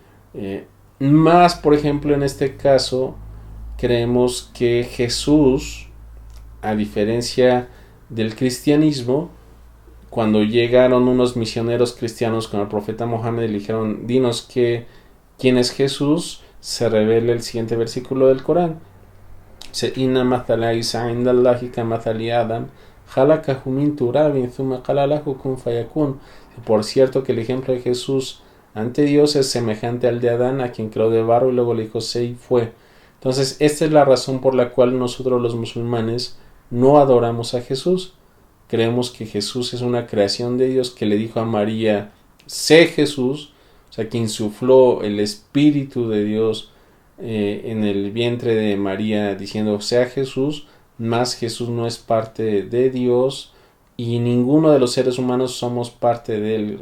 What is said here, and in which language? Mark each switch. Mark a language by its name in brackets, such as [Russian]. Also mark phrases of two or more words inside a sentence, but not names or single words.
[Spanish] Más, por ejemplo, en este caso, creemos que Jesús, a diferencia del cristianismo, cuando llegaron unos misioneros cristianos con el profeta Mohammed y le dijeron, dinos quién es Jesús, se revela el siguiente versículo del Corán. [Arabic] إن مثل عيسى عند الله كمثل آدم خلقه من تراب ثم قال له كن فيكون. [Spanish] Por cierto que el ejemplo de Jesús ante Dios es semejante al de Adán, a quien creó de barro y luego le dijo sé y fue. Entonces esta es la razón por la cual nosotros los musulmanes no adoramos a Jesús. Creemos que Jesús es una creación de Dios, que le dijo a María sé Jesús, o sea, que insufló el Espíritu de Dios en el vientre de María diciendo sea Jesús, más Jesús no es parte de Dios y ninguno de los seres humanos somos parte de él.